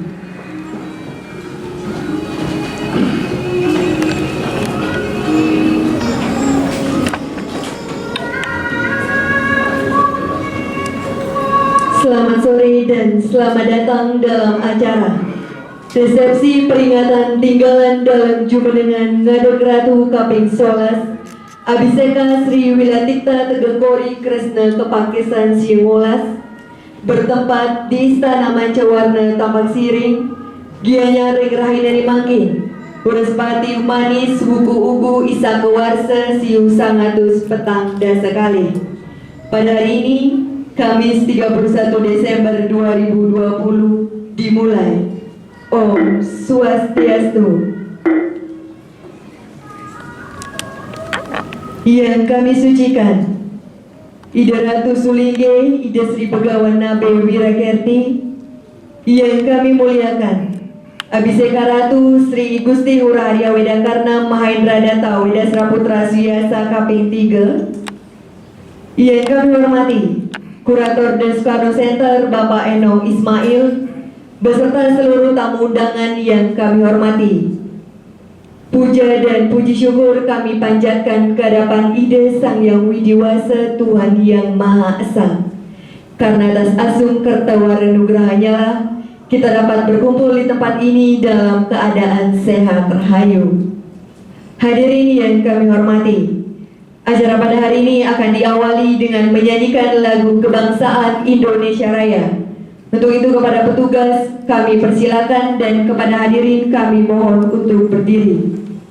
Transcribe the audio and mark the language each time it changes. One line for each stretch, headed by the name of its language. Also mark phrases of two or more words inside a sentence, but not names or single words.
Indonesian: Selamat sore dan selamat datang dalam acara resepsi peringatan tinggalan dalam Jumenengan Ngadeg Ratu Kaping 11 Abhiseka Sri Wilatikta Tegekori Kresna Kepakesan Siungolas bertempat di Istana Mancawarna Tambak Siring, Gianyar
Balinese: Rahina Mangkin, Urespati Manis Wuku Ugu Isa Kewarsa Siu Sangatus Petang Dasakali.
Indonesian: Pada hari ini, Kamis 31 Desember 2020 dimulai.
Balinese: Om Swastiastu.
Indonesian: Yang kami sucikan Ida Ratu Sulingge, Ida Sri Begawan Nabe Wirakerti. Yang kami muliakan Abhiseka Ratu Sri Gusti Hurahya Wedakarna Mahendra Data Wedasra Putra Suyasa Kaping 3. Yang kami hormati Kurator Deskarno Center Bapak Eno Ismail beserta seluruh tamu undangan yang kami hormati. Puja dan puji syukur kami panjatkan ke hadapan Ide Sang Yang Widiwasa Tuhan Yang Maha Esa. Karena atas
Balinese: asung kertawara nugrahanya
Indonesian: lah kita dapat berkumpul di tempat ini dalam keadaan sehat rahayu. Hadirin yang kami hormati, acara pada hari ini akan diawali dengan menyanyikan lagu kebangsaan Indonesia Raya. Untuk itu kepada petugas kami persilakan dan kepada hadirin kami mohon untuk berdiri.